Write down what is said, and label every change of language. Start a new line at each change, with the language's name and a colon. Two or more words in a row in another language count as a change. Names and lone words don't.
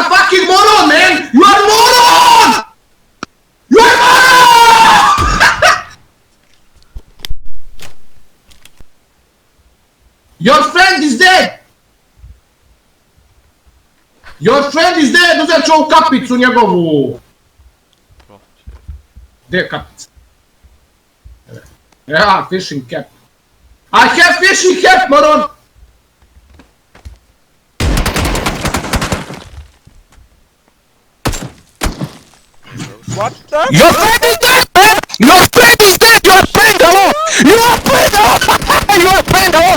English: fucking moron, man! You are moron! You are moron! Your friend is dead! Your friend is dead!
Croatian: Uzet ću ovu kapicu njegovu! Gdje je kapica? Ja,
English: fishing cap. I have fishing cap, moron! What the? Your friend is dead, man! Your friend is dead! Your friend, hello! Your friend, hello! Your friend, hello!